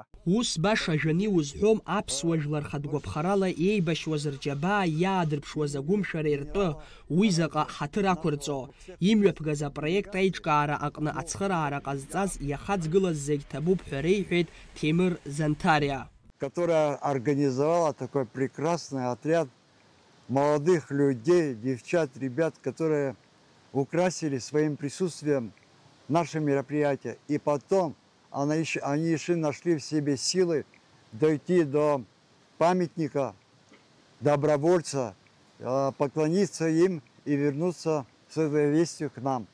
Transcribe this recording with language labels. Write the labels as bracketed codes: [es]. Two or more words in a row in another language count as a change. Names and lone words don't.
[ab] Ус баша жәаны иузҳәом аԥсуа жәлар хатәгәаԥхарала еибашьуаз рџьабаа иаадырԥшуаз агәымшәара иртәы, уи заҟа ҳаҭыр ақәырҵо. Имҩаԥгаз апроект аиҿкаара аҟны ацхыраара ҟазҵаз иахаҵгылаз зегь ҭабуп ҳәа реиҳәеит Темыр Занҭариа. [ru] Которая организовала такой прекрасный отряд молодых людей, девчат, ребят, которые украсили своим присутствием наше мероприятие. И потом они еще нашли в себе силы дойти до памятника добровольца, поклониться им и вернуться с этой вестью к нам.